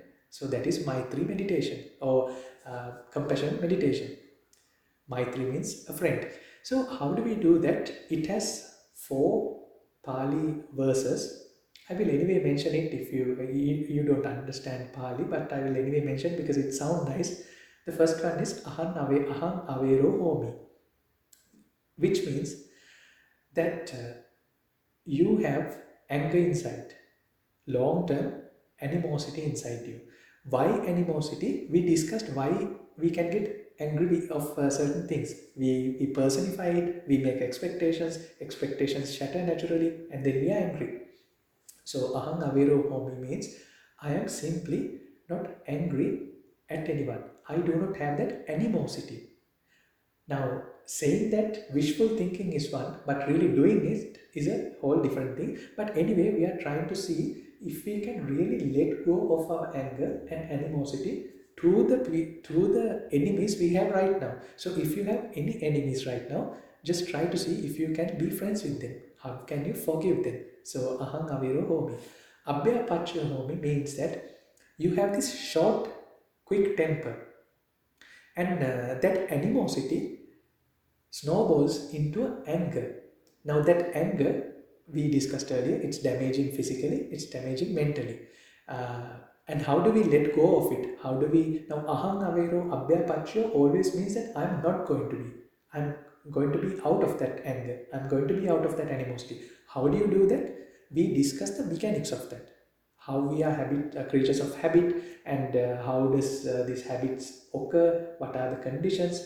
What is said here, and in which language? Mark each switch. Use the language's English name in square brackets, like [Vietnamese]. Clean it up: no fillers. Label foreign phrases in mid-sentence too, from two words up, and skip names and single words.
[English] So, that is Maitri meditation or compassion meditation. Maitri means a friend. So, how do we do that? It has 4 Pali verses. I will anyway mention it if you don't understand Pali, but I will anyway mention because it sounds nice. The first one is [Pali] aham avero homi, [English] which means that you have anger inside, long-term animosity inside you. Why animosity? We discussed why we can get angry of certain things. We personify it, we make expectations shatter naturally, and then we are angry. So [Pali] aham avero homi [English] means I am simply not angry at anyone. I do not have that animosity. Now, saying that wishful thinking is one, but really doing it is a whole different thing. But anyway, we are trying to see if we can really let go of our anger and animosity through the enemies we have right now. So if you have any enemies right now, just try to see if you can be friends with them. How can you forgive them? [Pali] So aham aviro homi. Abhya pacha homi [English] means that you have this short, quick temper, and that animosity snowballs into anger. Now that anger, we discussed earlier, it's damaging physically, it's damaging mentally. And how do we let go of it? How do we, now [Pali] aham avero abhya pacho [English] always means that I'm going to be out of that anger, I'm going to be out of that animosity. How do you do that? We discuss the mechanics of that. How we are creatures of habit, and how does these habits occur, what are the conditions.